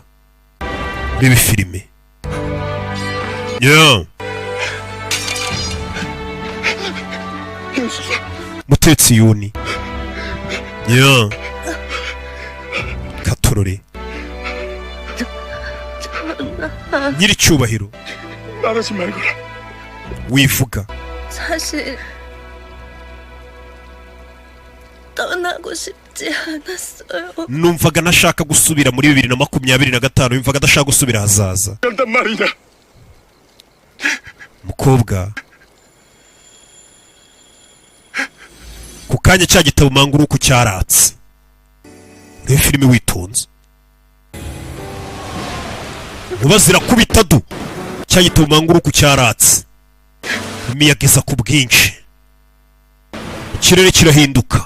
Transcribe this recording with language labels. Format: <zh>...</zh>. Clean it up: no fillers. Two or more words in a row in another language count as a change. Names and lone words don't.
<rw>Rebe filime ya Mutetsi Yuni ya Katururi nyiri cyubahiro</rw> <ko>말하지 말거라.</ko> <rw>wivuga.</rw> <ko>사실 떠나고 싶지 않았어요.</ko> <rw>numvaga nashaka gusubira muri 2025, yumvaga adashaka gusubira hazaza.</rw> <ko>한단 말이냐?</ko> <rw>Umukobwa ku kanya cya gitabo manguruku cyaratse. Reba filime witonze. Nkuba zirakubita du, cya gitabo manguruku cyaratse, imiyaga iza ku bwinshi, ikirere kirahinduka.</rw>